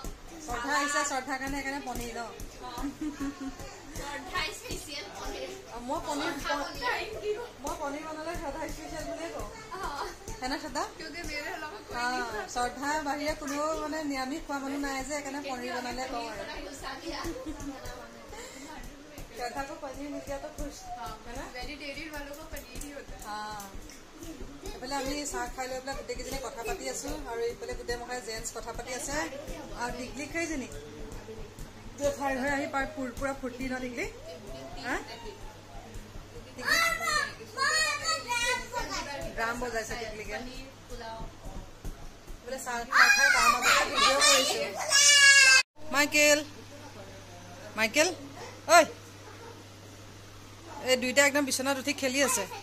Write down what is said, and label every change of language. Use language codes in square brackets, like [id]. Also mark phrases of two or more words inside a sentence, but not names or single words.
[as] শ্ৰদ্ধা আহিছে শ্ৰদ্ধাৰ কাৰণে সেইকাৰণে পনীৰ ন শ্ৰদ্ধা স্পেচিয়েল পনীৰ মই পনীৰ বনালে শ্ৰদ্ধা স্পেচিয়েল বুলিয়ে কওঁ হেনা শ্ৰদ্ধা শ্ৰদ্ধাৰ বাহিৰে কোনেও মানে নিৰামিষ খোৱা মানুহ নাই যে সেইকাৰণে পনীৰ বনালে কওঁ আৰু [hi] श्रद्धा को पनीर मिल गया तो खुश है ना वेजिटेरियन वालों को पनीर ही होता है [as] हाँ এফালে আমি চাহ খাই লৈ পেলাই গোটেইকেইজনী কথা পাতি আছো আৰু এইফালে গোটেই মহাই জেন্টছ কথা পাতি আছে আৰু টিকলি খাইজনী ঠাই হৈ আহি পাই পুৰা ফুৰ্তি ন টিকলি ড্ৰাম বজাইছে টিকলিকে বোলে চাহ খাই তাৰ মাজতে ভিডিঅ' কৰিছে মাইকেল ঐ এই দুইটা একদম বিছনাত উঠি খেলি আছে